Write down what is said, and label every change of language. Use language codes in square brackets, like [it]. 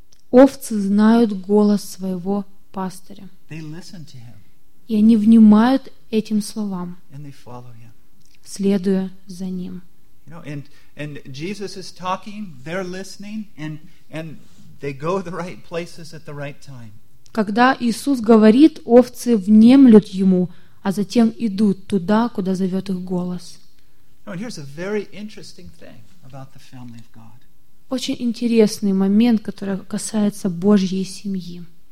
[ru] Овцы знают голос своего пастыря. И они внимают этим словам, следуя за ним. [en] And Jesus is talking, they're listening, and they go to the right places at the right time. [ru] Когда Иисус говорит, овцы внемлют Ему, а затем идут туда, куда зовет их голос. Очень интересный момент, который касается Божьей семьи.